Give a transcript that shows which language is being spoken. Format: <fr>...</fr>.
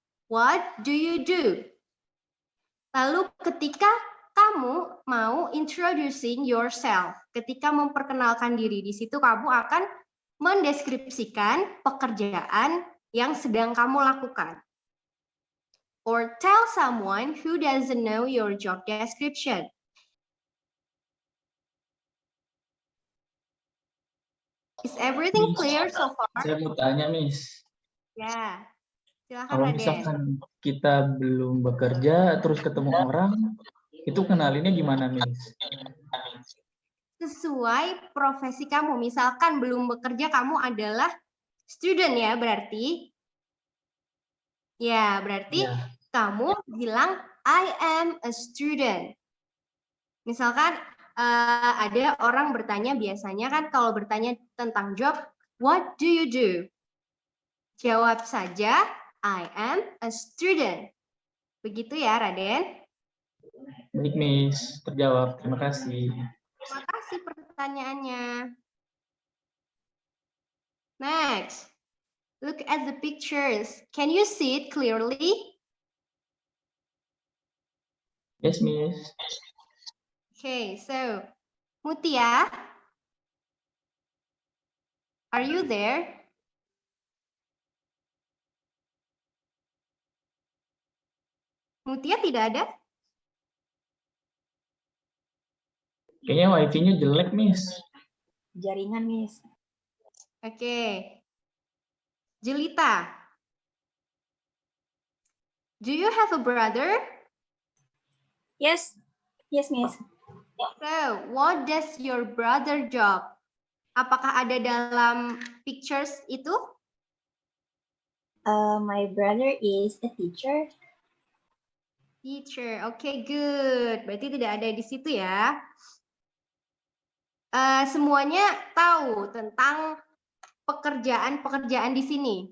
<en>What do you do?</en> <id>Lalu ketika kamu mau</id> <en>introducing yourself,</en> <id>ketika memperkenalkan diri, di situ kamu akan mendeskripsikan pekerjaan yang sedang kamu lakukan.</id> <en>Or tell someone who doesn't know your job description. Is everything clear so far?</en> <id>Saya mau tanya, Miss. Ya, silakan Kalau Raden. misalkan kita belum bekerja, terus ketemu orang, itu kenalinnya gimana, Miss? Sesuai profesi kamu. Misalkan belum bekerja, kamu adalah student ya, berarti. Ya, berarti Ya. kamu bilang,</id> <en>I am a student.</en> <id>Misalkan ada orang bertanya, biasanya kan kalau bertanya tentang job,</id> <en>what do you do?</en> <id>Jawab saja,</id> <en>I am a student.</en> <id>Begitu ya, Raden? Baik, Miss. Terjawab. Terima kasih. Terima kasih pertanyaannya.</id> <en>Next, look at the pictures. Can you see it clearly? Yes, Miss. Okay, so Mutia, are you there?</en> <id>Mutia tidak ada? Kayaknya wifi-nya jelek, Miss. Jaringan, Miss. Oke. Jelita,</id> <en>Do you have a brother? Yes. Yes, Miss. So, what does your brother job?</en> <id>Apakah ada dalam pictures itu?</id> <en>My brother is a teacher. Teacher, okay, good.</en> <id>Berarti tidak ada di situ ya. Semuanya tahu tentang pekerjaan-pekerjaan di sini.</id>